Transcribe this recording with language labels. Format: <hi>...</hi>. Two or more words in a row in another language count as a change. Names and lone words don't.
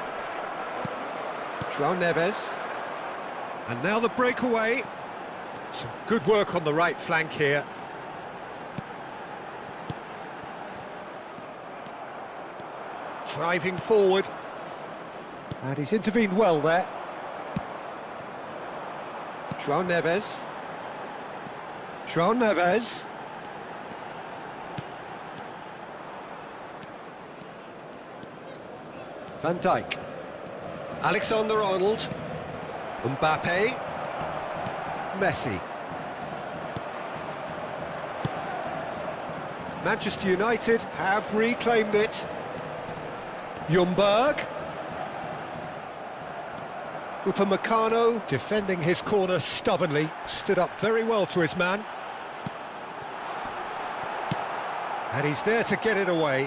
<en>João Neves. And now the breakaway. Some good work on the right flank here. Driving forward. And he's intervened well there. João Neves. João Neves. Van Dijk. Alexander-Arnold. Mbappe. Messi. Manchester United have reclaimed it. Ljungberg. Upamecano defending his corner stubbornly, stood up very well to his man. And he's there to get it away.</en>